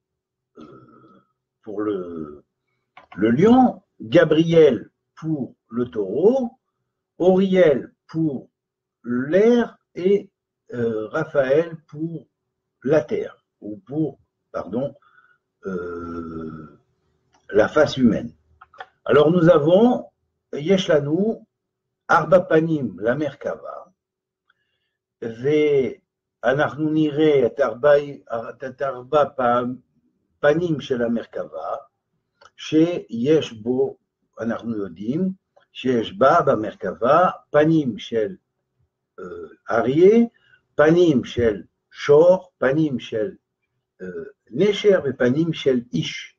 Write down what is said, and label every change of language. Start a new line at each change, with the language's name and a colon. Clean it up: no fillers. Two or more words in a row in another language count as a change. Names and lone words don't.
French: lion, Gabriel pour le taureau, Auriel pour l'air et Raphaël pour la terre, ou pour, la face humaine. Alors nous avons
Hebrew: יש לנו, ארבע פנים, la Merkava, ואנחנו נראה את ארבע פנים של המרכבה, שיש בו, אנחנו יודעים, שיש בה במרכבה פנים של אריה, פנים של שור, פנים של נשר ופנים של איש.